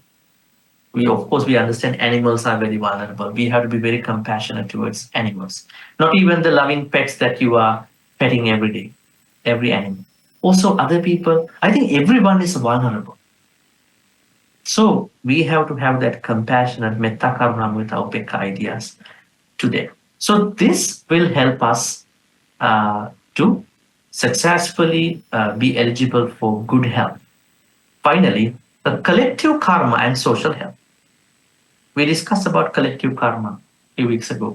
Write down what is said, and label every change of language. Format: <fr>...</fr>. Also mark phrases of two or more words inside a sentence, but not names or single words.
<en>We, of course, we understand animals are very vulnerable. We have to be very compassionate towards animals. Not even the loving pets that you are petting every day, every animal. Also, other people, I think everyone is vulnerable. So we have to have that compassionate</en> <pi>metta karuna mudita upekkha</pi> <en>ideas today. So this will help us to successfully be eligible for good health. Finally, the collective karma and social health. We discussed about collective karma a few weeks ago.</en>